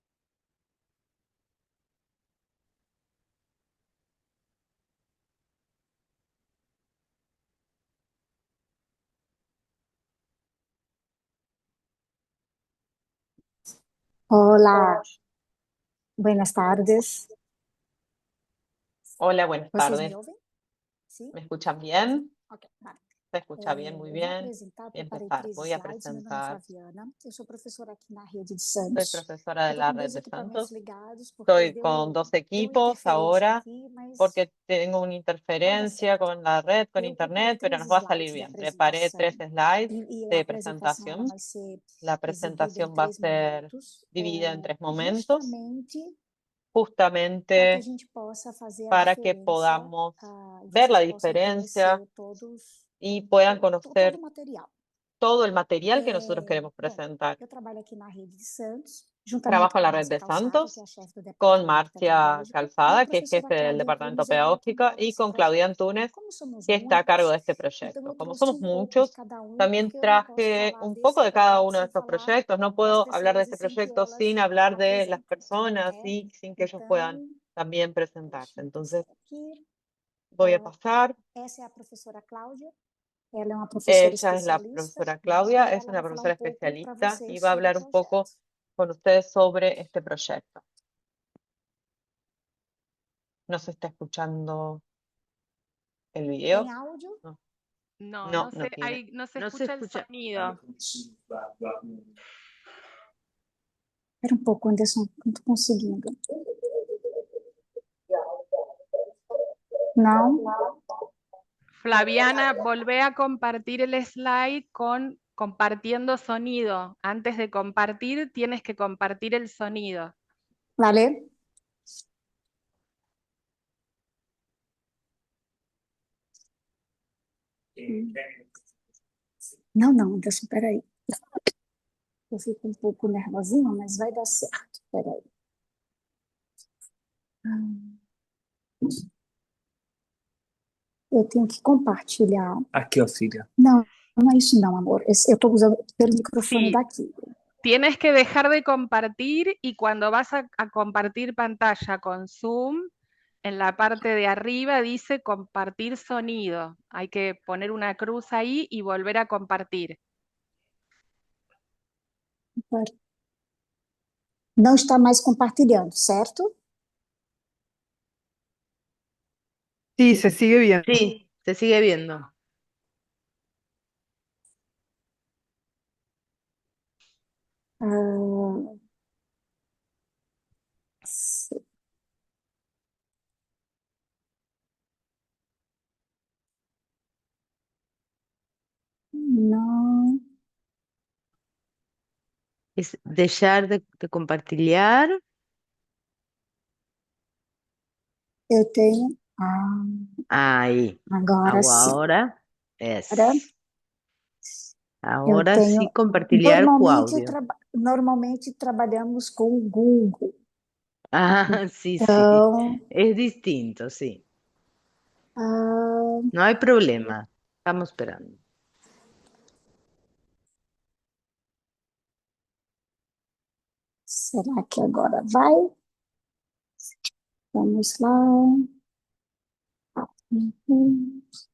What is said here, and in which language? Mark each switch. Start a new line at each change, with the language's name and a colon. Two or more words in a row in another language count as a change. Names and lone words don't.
Spanish: Hola, buenas tardes. Hola, buenas
Portuguese: ¿Vocês me
Spanish: tardes.
Portuguese: ouvem? Sim?
Spanish: ¿Me escuchan bien? Ok, vale. ¿Se escucha bien? Muy
Portuguese: Eu vou
Spanish: bien.
Portuguese: apresentar,
Spanish: Voy a
Portuguese: preparei
Spanish: empezar.
Portuguese: 3
Spanish: Voy a
Portuguese: slides. Meu nome é
Spanish: presentar.
Portuguese: Flaviana, eu sou professora aqui na rede de
Spanish: Soy
Portuguese: Santos.
Spanish: profesora
Portuguese: Eu
Spanish: de
Portuguese: estou
Spanish: la
Portuguese: com
Spanish: red
Portuguese: 2
Spanish: de
Portuguese: equipamentos
Spanish: Santos.
Portuguese: ligados porque
Spanish: Estoy con dos
Portuguese: deu
Spanish: equipos
Portuguese: interferência
Spanish: ahora
Portuguese: aqui, mas
Spanish: porque tengo una
Portuguese: vai dar
Spanish: interferencia
Portuguese: certo.
Spanish: con la red, con
Portuguese: Eu preparei
Spanish: internet, pero
Portuguese: 3
Spanish: nos va a salir
Portuguese: slides de
Spanish: bien. Preparé 3
Portuguese: apresentação
Spanish: slides
Portuguese: e a
Spanish: de
Portuguese: apresentação ela
Spanish: presentación.
Portuguese: vai ser
Spanish: La
Portuguese: exibida em
Spanish: presentación va a
Portuguese: 3
Spanish: ser
Portuguese: momentos,
Spanish: dividida en 3 momentos,
Portuguese: justamente para que a
Spanish: justamente
Portuguese: gente possa fazer a
Spanish: para que
Portuguese: diferença
Spanish: podamos
Portuguese: e
Spanish: ver la
Portuguese: vocês possam
Spanish: diferencia
Portuguese: conhecer todos,
Spanish: y puedan
Portuguese: todo
Spanish: conocer
Portuguese: o material.
Spanish: todo el material que nosotros queremos
Portuguese: Bom,
Spanish: presentar.
Portuguese: eu trabalho aqui na Rede de Santos, juntamente
Spanish: Trabajo en
Portuguese: com a
Spanish: la red
Portuguese: Márcia
Spanish: de
Portuguese: Calçada, que é
Spanish: Santos
Portuguese: a chefe do
Spanish: con
Portuguese: Departamento
Spanish: Marcia
Portuguese: Pedagógico, e a
Spanish: Calzada, que es
Portuguese: professora
Spanish: jefe del
Portuguese: Cláudia
Spanish: Departamento
Portuguese: Antunes, ela é a
Spanish: Pedagógico,
Portuguese: tutora
Spanish: y
Portuguese: desse
Spanish: con Claudia
Portuguese: projeto.
Spanish: Antunes,
Portuguese: Como somos
Spanish: que está a cargo de
Portuguese: muitos,
Spanish: este
Portuguese: então
Spanish: proyecto.
Portuguese: eu
Spanish: Como
Portuguese: trouxe
Spanish: somos
Portuguese: um pouco de
Spanish: muchos,
Portuguese: cada
Spanish: también
Portuguese: porque eu não posso
Spanish: traje
Portuguese: falar
Spanish: un
Portuguese: desse
Spanish: poco de cada
Portuguese: projeto
Spanish: uno de
Portuguese: sem
Spanish: estos
Portuguese: falar
Spanish: proyectos. No
Portuguese: das
Spanish: puedo hablar de
Portuguese: pessoas e
Spanish: este
Portuguese: sem que
Spanish: proyecto
Portuguese: elas
Spanish: sin hablar de las
Portuguese: apresentem,
Spanish: personas
Portuguese: né?
Spanish: y sin que ellos puedan
Portuguese: Então,
Spanish: también presentarse.
Portuguese: deixa eu
Spanish: Entonces,
Portuguese: passar aqui.
Spanish: voy a pasar.
Portuguese: Essa é a professora Cláudia. Ela é uma professora
Spanish: Ella es la
Portuguese: especialista
Spanish: profesora
Portuguese: e
Spanish: Claudia, es
Portuguese: ela
Spanish: una
Portuguese: vai falar um
Spanish: profesora
Portuguese: pouco para
Spanish: especialista y
Portuguese: vocês
Spanish: va a
Portuguese: sobre o
Spanish: hablar un poco
Portuguese: projeto.
Spanish: con ustedes sobre este proyecto. ¿No se está escuchando el video?
Portuguese: Tem áudio?
Spanish: No, No, no, no no se, tiene. no se No se escucha el escucha. sonido.
Portuguese: Espera um pouco, Anderson, não estou conseguindo. Não?
Spanish: Flaviana, volvé a compartir el slide con compartiendo sonido. Antes de compartir, tienes que compartir el sonido. Vale?
Portuguese: Não, não, Anderson, peraí. Eu fico um pouco nervosinha, mas vai dar certo. Peraí. Eu tenho que compartilhar. Aqui, ó, filha. Não, não é isso não, amor. Eu estou usando pelo microfone
Spanish: Sí.
Portuguese: daqui.
Spanish: Tienes que dejar de compartir y cuando vas a compartir pantalla con Zoom, en la parte de arriba dice compartir sonido. Hay que poner una cruz ahí y volver a compartir.
Portuguese: Não está mais compartilhando, certo?
Spanish: Sí, se sigue viendo. Sí, se sigue viendo. Sí.
Portuguese: Não.
Spanish: Es dejar de compartilhar.
Portuguese: Eu tenho.
Spanish: Ahí.
Portuguese: Agora sim.
Spanish: Ahora es.
Portuguese: Agora eu
Spanish: Ahora
Portuguese: tenho. sí compartilhar com Normalmente, áudio. normalmente trabalhamos com o Google.
Spanish: Ah, sí, sí.
Portuguese: Então,
Spanish: Es distinto, sí.
Portuguese: ah,
Spanish: No hay problema. Estamos esperando.
Portuguese: será que agora vai? Vamos lá. Uhum.